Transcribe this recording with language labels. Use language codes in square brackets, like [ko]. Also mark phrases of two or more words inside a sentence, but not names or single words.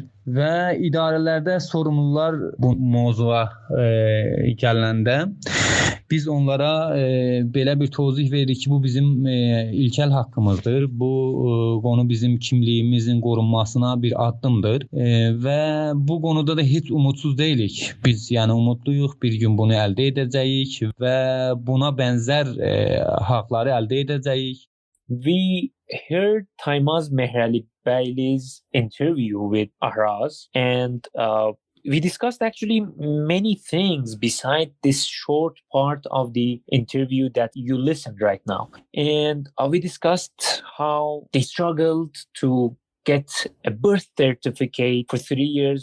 [az] Və idarələrdə sorumlular bu mövzuya gələndə biz onlara belə bir tozih veririk ki, bu bizim ilkel haqqımızdır. Bu qonu bizim kimliyimizin qorunmasına bir addımdır və bu qonuda da heç umudsuz deyilik. Biz yəni umudluyuq, bir gün bunu əldə edəcəyik və buna bənzər haqları əldə edəcəyik. [en] We heard Taimaz Mehralibeyli's interview with Ahraz, and we discussed actually many things beside this short part of the interview that you listened right now. And we discussed how they struggled to get a birth certificate for 3 years.